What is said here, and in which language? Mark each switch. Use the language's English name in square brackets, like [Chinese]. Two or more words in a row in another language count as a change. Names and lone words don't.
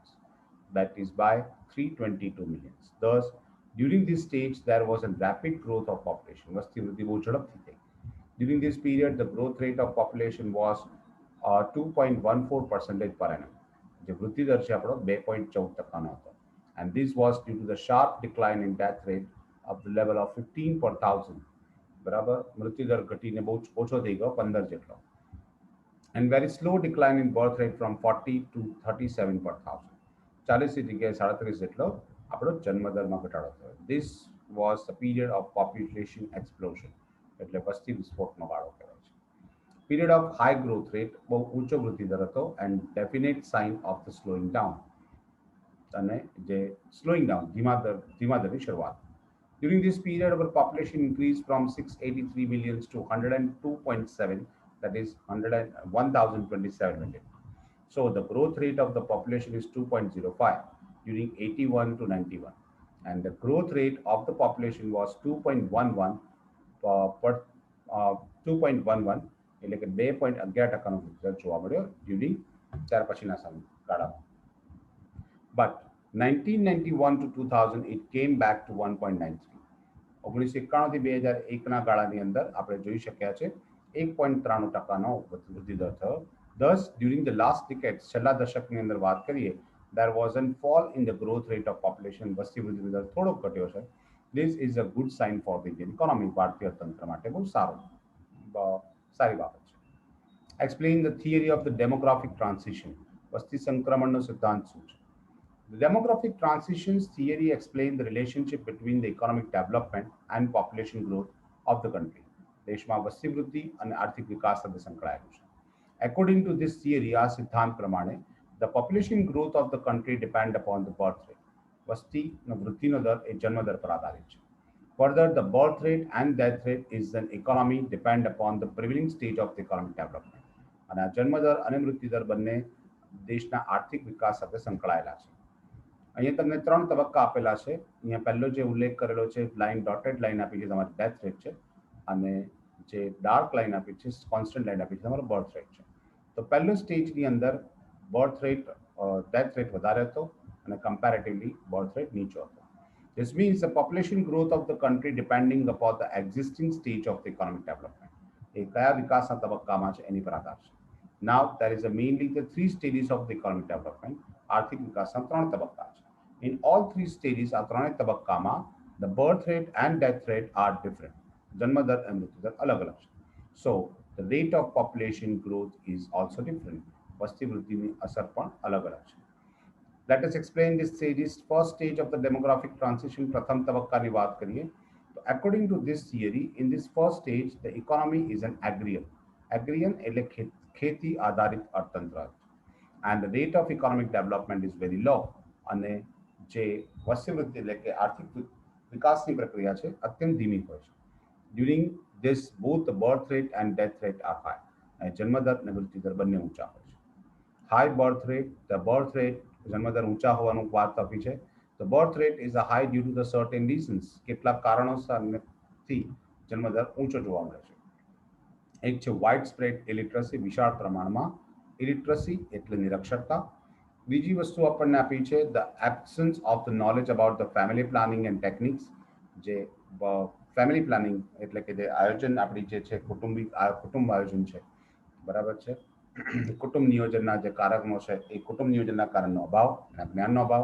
[English] That is by 322 millions. Thus, during this stage, there was a rapid growth of population. [Gujarati] વસ્તી વૃદ્ધિ બહુ ઝડપથી થઈ. [English] During this period, the growth rate of population was 2.14% per annum. [Gujarati] જે વૃદ્ધિ દર છે આપણો 2.14%નો હતો. [English] And this was due to the sharp decline in death rate of the level of 15 per thousand. [Gujarati] બરાબર, મૃત્યુદર ઘટીને બહુ ઓછો થઈ ગયો, 15 જેટલો. [English] And very slow decline in birth rate from 40 to 37 per thousand. [Gujarati] 40 જગ્યાએ 37 જેટલો આપણો જન્મદરમાં ઘટાડો થયો. [English] This was the period of population explosion. [Gujarati] એટલે વસ્તી વિસ્ફોટનો ગાળો કહેવાય છે. [English] Period of high growth rate, [Gujarati] બહુ ઊંચો વૃદ્ધિ દર હતો, [English] and definite sign of the slowing down. [Gujarati] અને જે [English] slowing down, [Gujarati] ધીમા દરની શરૂઆત. [English] During this period, our population increased from 683 million to 102.7, that is 1,027 million. So the growth rate of the population is 2.05 during 81 to 91. and the growth rate of the population was 2.11 per 2.11 [Gujarati] એટલે કે 2.11%નો વૃદ્ધિ જોવા મળ્યો ડ્યુરિંગ ત્યાર પછીના સમયગાળામાં. [English] But 1991 to 2000 it came back to 1.93. [Gujarati] 1991 થી 2001ના ગાળાની અંદર આપણે જોઈ શક્યા છે 1.93%નો વૃદ્ધિ દર થયો. [English] Thus, during the last decade, [Gujarati] છેલ્લા દશકની અંદર વાત કરીએ, [English] there was a fall in the growth rate of population. [Gujarati] વસ્તી વૃદ્ધિ દર થોડોક ઘટ્યો છે. [English] This is a good sign for the Indian economy. [Gujarati] ભારતીય અર્થતંત્ર માટે બહુ સારી બાબત છે. [English] Explain the theory of the demographic transition. [Gujarati] વસ્તી સંક્રમણનો સિદ્ધાંત શું છે? [English] The demographic transitions theory explains the relationship between the economic development and population growth of the country. [Gujarati] દેશમાં વસ્તી વૃદ્ધિ અને આર્થિક વિકાસ સાથે સંકળાયેલું છે. [English] According to this theory, [Gujarati] આ સિદ્ધાંત પ્રમાણે [English] the population growth of the country depend upon the birth rate. [Gujarati] વસ્તીનો વૃદ્ધિનો દર એ જન્મ દર પર આધારિત છે. [English] Further, the birth rate and death rate is an economy depend upon the prevailing stage of the economic development. [Gujarati] અને આ જન્મ દર અને મૃત્યુ દર બંને દેશના આર્થિક વિકાસ સાથે સંકળાયેલા છે. અહીંયા તમને 3 તબક્કા આપેલા છે. અહીંયા પહેલો જે ઉલ્લેખ કરેલો છે લાઈન [English] dotted line [Gujarati] આપી છે તમારી [English] death rate [Gujarati] છે અને જે [English] dark line [Gujarati] આપી છે [English] constant line [Gujarati] આપી છે તમારો [English] birth rate [Gujarati] છે. તો પહેલો સ્ટેજની અંદર [English] birth rate death rate [Gujarati] વધારે હતો અને કમ્પેરેટિવલી [English] birth rate [Gujarati] નીચો હતો. [English] This means the population growth of the country depending upon the existing stage of the economic development. [Gujarati] એ કયા વિકાસના તબક્કામાં છે એની પર આધાર છે. [English] Now there is a mainly the 3 stages of the economic development. [Gujarati] આર્થિક વિકાસના 3 તબક્કા છે. [English] In all 3 stages [Gujarati] આ ત્રણેય તબક્કામાં [English] the birth rate and death rate are different. [Gujarati] જન્મ દર અને મૃત્યુ દર અલગ અલગ છે. [English] So the rate of population growth is also different. [Gujarati] વસ્તી વૃદ્ધિની અસર પણ અલગ અલગ છે. [English] Let us explain this stages. First stage of the demographic transition, [Gujarati] પ્રથમ તબક્કાની વાત કરીએ તો [English] according to this theory, in this first stage the economy is an agrarian. Agrarian [Gujarati] એટલે ખેતી આધારિત અર્થતંત્ર [English] and the rate of economic development is very low. [Gujarati] અને જે વસ્તી વૃદ્ધિ એટલે કે આર્થિક વિકાસની પ્રક્રિયા છે અત્યંત ધીમી હોય છે. [English] During this both the birth rate and death rate are high. [Gujarati] અને જન્મ દર અને મૃત્યુ દર બંને ઊંચા હોય છે. [English] High birth rate, the birth rate [Gujarati] જન્મ દર ઊંચા હોવાનું વાત આપી છે. [English] The birth rate is a high due to the certain reasons. [Gujarati] કેટલાક કારણોસરથી જન્મ દર ઊંચો જોવા મળે છે. એક છે [English] wide spread illiteracy, [Gujarati] વિશાળ પ્રમાણમાં ઇલિટરસી એટલે નિરક્ષરતા. બીજી વસ્તુ આપણને આપી છે [English] the absence of the knowledge about the family planning and techniques. [Gujarati] જે [English] family planning [Gujarati] એટલે કે જે આયોજન આપણી જે છે કુટુંબ આયોજન છે બરાબર છે કુટુંબ નિયોજનના જે કારણો છે એ કુટુંબ નિયોજનના કારણનો અભાવ અને જ્ઞાનનો અભાવ.